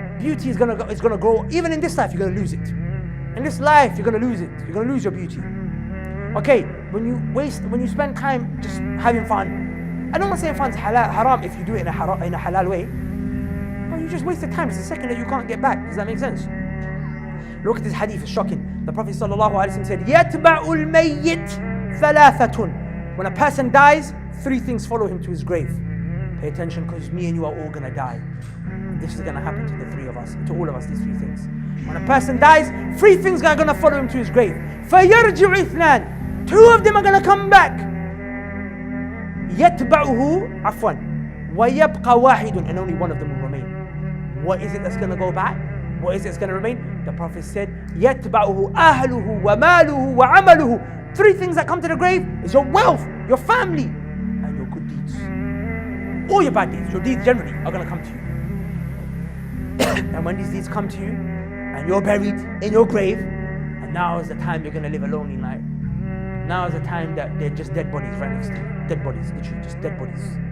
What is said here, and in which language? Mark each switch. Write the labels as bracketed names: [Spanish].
[English] Beauty is going to grow. Even in this life, you're going to lose it. In this life, you're going to lose it. You're going to lose your beauty. Okay, when you spend time just having fun, I don't want to say fun's haram if you do it in a halal way, but you just wasted time. It's a second that you can't get back. Does that make sense? Look at this hadith, it's shocking. The Prophet ﷺ said, [Arabic] يَتْبَعُ الْمَيِّتْ ثَلَاثَةٌ. [English] When a person dies, 3 things follow him to his grave. Pay attention, because me and you are all going to die. This is going to happen to the 3 of us, to all of us, these 3 things. When a person dies, 3 things are going to follow him to his grave. [Arabic] فَيَرْجِعُ اثْنَانِ. [English] 2 of them are going to come back. [Arabic] يَتْبَعُهُ عَفْوًا وَيَبْقَى وَاحِدٌ. [English] And only 1 of them will remain. What is it that's going to go back? What is it that's going to remain? The Prophet said, [Arabic] يَتْبَعُهُ أَهْلُهُ وَمَالُهُ وَعَمَلُهُ. [English] 3 things that come to the grave is your wealth, your family, and your good deeds. All your bad deeds, your deeds generally are going to come to you. And when these deeds come to you, and you're buried in your grave, and now is the time you're going to live a lonely life. Now is the time that they're just dead bodies right next to you. Dead bodies, literally just dead bodies.